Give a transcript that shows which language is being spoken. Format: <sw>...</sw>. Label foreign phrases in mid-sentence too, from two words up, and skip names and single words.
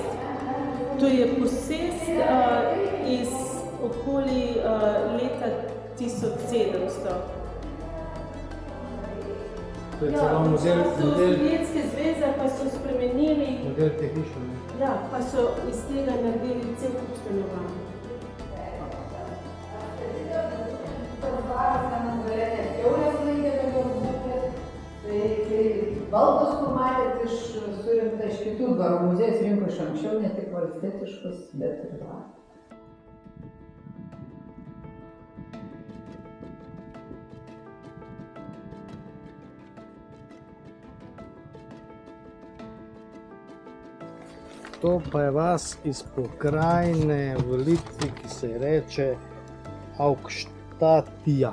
<sl>To je posest iz okoli leta 1700. To je celo model Sovjetske zveze pa so spremenili, model te hiše. ja, pa so iz tega naredili cel kup stanovanj.</sl> <lt>Baldus pamatėt surinkta iš kitų dvarų. Muziejus rinko iš anksčiau, ne tik valstietiškus, bet ir dvarų.</lt> <sl>To pa je vas iz pokrajine v Litvi, ki se reče Aukštatija.</sl>